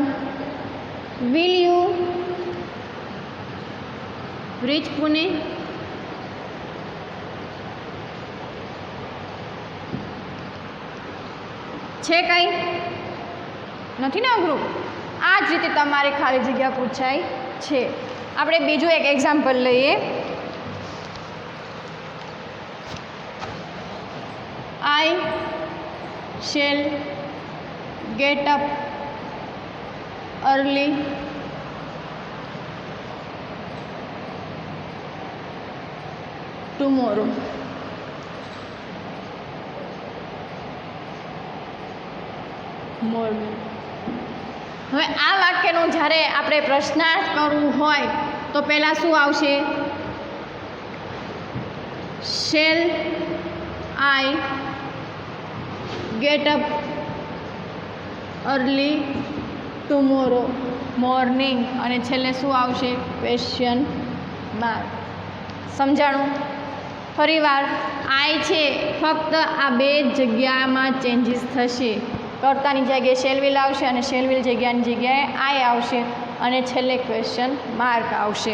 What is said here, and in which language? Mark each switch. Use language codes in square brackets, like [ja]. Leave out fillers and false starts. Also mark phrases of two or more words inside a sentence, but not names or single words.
[en] will you reach Pune? [gu] છે કંઈ નથી ને અઘરું? આ જ રીતે તમારે ખાલી જગ્યા પૂછાય છે. આપણે બીજું એક એક્ઝામ્પલ લઈએ. [en] I shall get up early tomorrow. Morning. [gu] હવે આ વાક્યનું જ્યારે આપણે પ્રશ્નાર્થ કરવું હોય તો પહેલાં શું આવશે? [en] shall I get up early tomorrow morning, [gu] અને છેલ્લે શું આવશે? [en] question mark. [gu] સમજાણું? ફરીવાર આઈ છે, ફક્ત આ બે જગ્યામાં ચેન્જીસ થશે. કર્તાની જગ્યાએ [en] shall will [gu] આવશે અને [en] shall will [gu] જગ્યાની જગ્યાએ આઈ આવશે અને છેલ્લે [en] question mark [gu] આવશે.